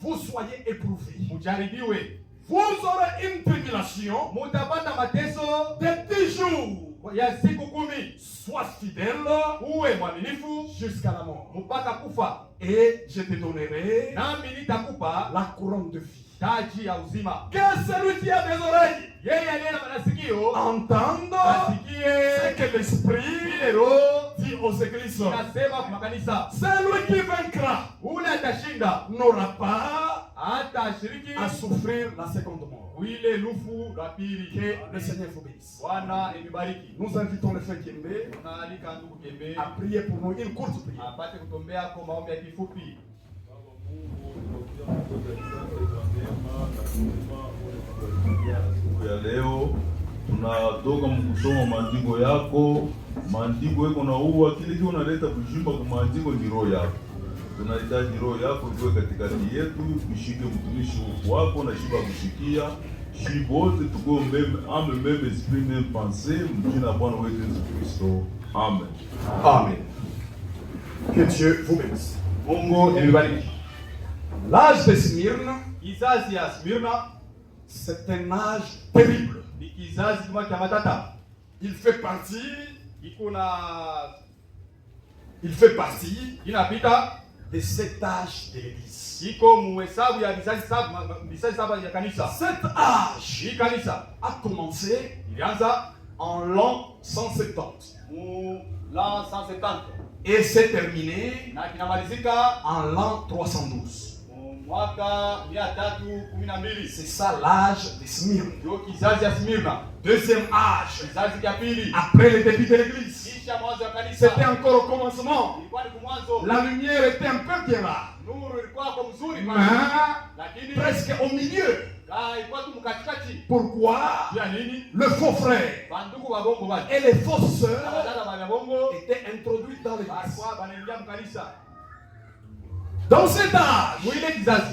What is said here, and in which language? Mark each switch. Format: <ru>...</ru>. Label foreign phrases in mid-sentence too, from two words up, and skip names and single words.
<fr>vous soyez éprouvés.</fr> <sw>mujaribiwe.</sw> <fr>Vous aurez une tribulation</fr> <sw>Mutapata mateso</sw> <fr>de 10 jours.</fr> <sw>ya siku 10.</sw> <fr>Sois fidèle</fr> <sw>Uwe mwaminifu</sw> <fr>jusqu'à la mort.</fr> <sw>mpaka kufa,</sw> <fr>Et je te donnerai</fr> <sw>nami nitakupa</sw> <fr>la couronne de vie.</fr> <sw>taji ya uzima.</sw> <fr>Que celui qui a des oreilles</fr> <sw>Yeye aliye na masikio</sw> <fr>entende ce</fr> <sw>asikie</sw> <fr>que l'Esprit</fr> <sw>vile Roho</sw> <fr>dit aux églises.</fr> <sw>inasema kwa makanisa.</sw> <fr>Celui qui vaincra</fr> <sw>Ule atashinda</sw> <fr>n'aura pas</fr> <sw>hata ashiriki</sw> <fr>à souffrir la seconde mort.</fr> <sw>ile lufu la pili.</sw> <fr>Que le Seigneur vous bénisse.</fr> <sw>Bwana emibariki.</sw> <fr>Nous invitons le frère Kiembe</fr> <sw>Tunaalika ndugu Kembe</sw> <fr>à prier pour nous une courte prière.</fr> <sw>apate kutombea kwa maombi ya kifupi. Siku ya leo tunatoka mkusoma maandiko yako. Maandiko yako na uwa kile kile unaleta kujimba kwa maandiko ni roho yako. Tunahitaji roho yako iwe katikati yetu, ushike mtumishi wako na shiba kushikia. Shibote tuko</sw> <fr>même esprit même pensée,</fr> <sw>mjina Bwana wetu Yesu Kristo. Amen.</sw> <fr>Amen. Que Dieu vous bénisse.</fr> <sw>Mungu anibariki.</sw> <fr>L'âge de Smyrne,</fr> <sw>Kizazi ya Smyrna</sw> <fr>c'est un âge terrible.</fr> <sw>ni kizazi kama cha matata.</sw> <fr>Il fait partie</fr> <sw>inapita</sw> <fr>de cet âge de l'Église.</fr> <sw>iko muhesabu ya vizazi saba ya kanisa.</sw> <fr>Cet âge</fr> <sw>Hii kanisa</sw> <fr>a commencé</fr> <sw>ilianza</sw> <fr>en l'an 170</fr> <sw>mu l'an 170</sw> <fr>et s'est terminé</fr> <sw>na kinamalizika</sw> <fr>en l'an 312.</fr> <sw>mu mwaka 312.</sw> <fr>C'est ça l'âge de Smyrne.</fr> <sw>Ndio kizazi ya Smyrna.</sw> <fr>Deuxième âge,</fr> <sw>Kizazi cha pili</sw> <fr>après le début de l'Église.</fr> <sw>kisha mwanzo ya kanisa.</sw> <fr>C'était encore au commencement.</fr> <sw>Ilikuwa ni kumwanzo.</sw> <fr>La lumière était un peu bien là.</fr> <sw>Nuru ilikuwa kwa mzuri</sw> <fr>Mais</fr> <sw>lakini</sw> <fr>presque au milieu.</fr> <sw>ilikuwa tu mkatikati.</sw> <fr>Pourquoi?</fr> <sw>Ya nini?</sw> <fr>Le faux frère</fr> <ln>Banduku wa bongo bali.</ln> <fr>et les fausses sœurs</fr> <ln>Badala ba bongo</ln> <fr>étaient introduits dans l'Église.</fr> <sw>alikuwa banaingia mkanisa.</sw> <fr>Dans cet âge,</fr> <sw>Mwile kizazi</sw>